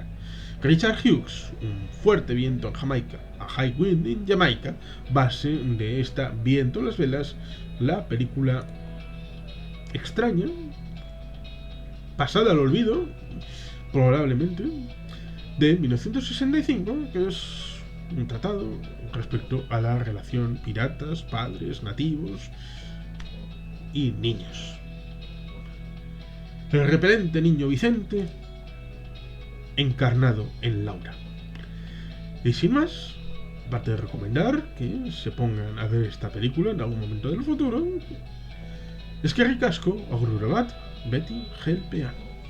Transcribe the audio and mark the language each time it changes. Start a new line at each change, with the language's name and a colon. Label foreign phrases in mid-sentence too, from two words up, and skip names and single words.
Spanish: Richard Hughes, Un fuerte viento en Jamaica, A High Wind in Jamaica, base de esta Viento en las velas, la película extraña, pasada al olvido, probablemente, de 1965, que es un tratado respecto a la relación piratas, padres, nativos y niños. El repelente niño Vicente encarnado en Laura. Y sin más, aparte de recomendar que se pongan a ver esta película en algún momento del futuro,
Basque: eskerrik asko, agur bat, beti gelpean.